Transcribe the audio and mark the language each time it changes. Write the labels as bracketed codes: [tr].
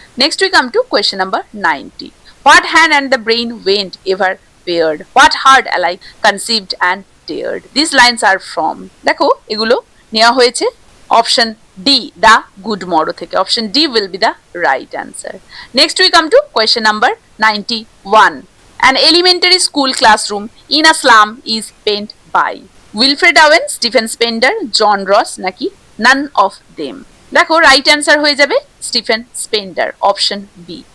[en] Next we come to question number 90। What hand and the brain went ever paired, what heart alike conceived and dared. These lines are from. [bn] দেখো এগুলো নেওয়া হয়েছে option D the good morrow থেকে, [en] Option D will be the right answer. Next we come to question number 91. An elementary school classroom in a slum is penned by Wilfred Owen, Stephen Spender, John Ross নাকি none of them. [bn] দেখো right answer হয়ে যাবে Stephen spender, option B.